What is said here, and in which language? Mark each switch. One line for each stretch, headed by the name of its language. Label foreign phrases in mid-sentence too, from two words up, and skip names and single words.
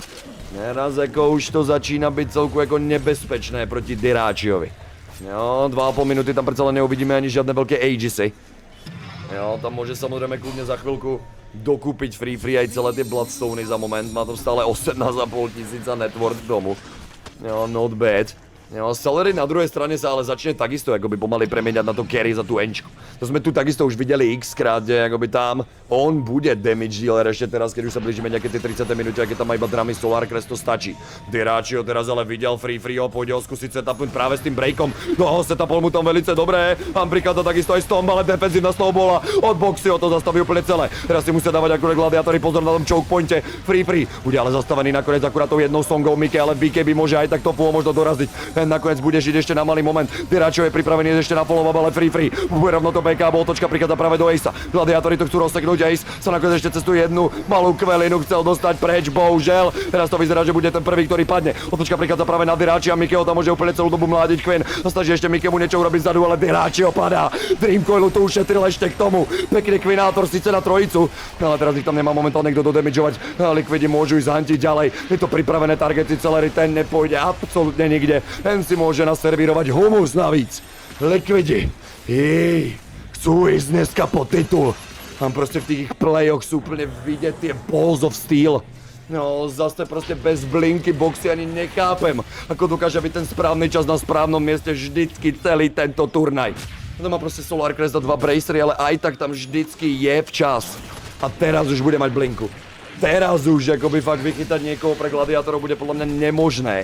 Slovak: Teraz ako už to začína byť celku ako nebezpečné proti Dyrachiovi. Jo, 2,5 minúty tam predsa len neuvidíme ani žiadne veľké Aegisy. Jo, tam môže samozrejme kľudne za chvíľku dokúpiť Free aj celé tie Bloodstony za moment. Má tam stále 18,5 tisíca networth k tomu. Jo,
English: not bad.
Slovak: Jo, Celery na druhej strane sa ale začne takisto akoby pomaly premieňať na to carry za tú enčku. To sme tu takisto už videli x krát, že akoby tam on bude
English: damage dealer
Slovak: ešte teraz, keď už sa blížime nejaké tie 30. minúty, keď tam má iba dramy Solar Crest, to stačí. Dyrachio teraz ale videl Free ho, pôjde ho skúsiť setupnúť práve s tým breakom. No, setupol mu tam velice dobré. Ambrika to takisto aj Stomp, ale defenzívna snowbola od Boxy, to zastaví úplne celé. Teraz si musia dávať akurát gladiátori pozor na tom
English: choke pointe.
Slovak: Free bude ale zastavený nakoniec akurát tou jednou songou Mike, ale BKB môže aj tak Tofu možno doraziť. Nakoniec bude žiť ešte na malý moment. Dyrachio je pripravený ešte na follow-up, ale Free. Bude rovno to BK, otočka prichádza práve do Acea. Gladiátori to chcú rozseknúť, Ace sa nakoniec ešte cez tú jednu malú kvelinu chcel dostať preč, bohužiaľ. Teraz to vyzerá, že bude ten prvý, ktorý padne. Otočka prichádza práve na Dyrachia, Mikeho tam môže úplne celú dobu mládiť Quinn. Snaží ešte Mikemu niečo urobiť vzadu, ale Dyrachio padá. Dreamcoilu to ušetril ešte k tomu. Pekný Quinnátor síce na trojicu, ale teraz ich tam nemá momentálne kto dodamageovať. Liquidi môžu ísť hantiť ďalej. Je to pripravené targety, Celery ten nepôjde absolútne nikde. Ten si môže naservírovať humus navíc. Liquidi, chcú ísť dneska po titul. Tam proste v tých ich playoch sú úplne vidieť tie
English: balls of steel.
Slovak: No, zase proste bez blinky Boxy ani nechápem, ako dokáže byť ten správny čas na správnom mieste vždycky celý tento turnaj. To má proste Solar Crest a 2 bracery, ale aj tak tam vždycky je včas. A teraz už bude mať blinku. Teraz už akoby fakt vychytať niekoho pre gladiátorov bude podľa mňa nemožné.